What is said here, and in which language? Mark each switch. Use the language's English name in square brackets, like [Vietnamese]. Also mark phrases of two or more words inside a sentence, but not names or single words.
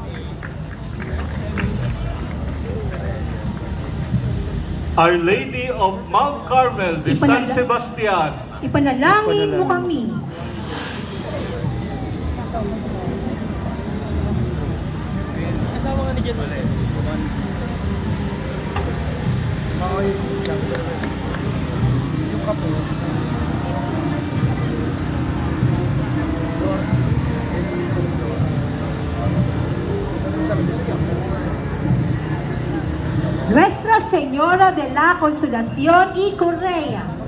[English] Our Lady of Mount Carmel de San Sebastian, [Filipino] Ipanalangin mo kami. Kasama nga ni Jen Vales. Yung kapo. [Spanish] Nuestra Señora de la Consolación y Correa.